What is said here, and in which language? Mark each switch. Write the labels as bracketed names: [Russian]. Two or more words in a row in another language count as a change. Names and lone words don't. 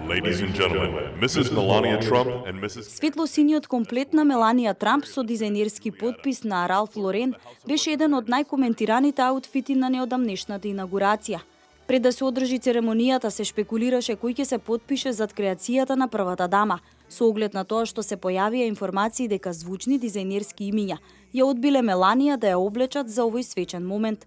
[English] Ladies and gentlemen, Mrs. Melania Trump and Mrs. [Macedonian] Светло-синиот комплет на Меланија Трамп со дизајнерски подпис на Ралф Лорен беше еден од најкоментираните аутфити на неодамнешната инаугурација. Пред да се одржи церемонијата се шпекулираше кој ќе се подпише зад креацијата на првата дама, со оглед на тоа што се појавија информации дека звучни дизајнерски имиња ја одбиле Меланија да ја облечат за овој свечен момент.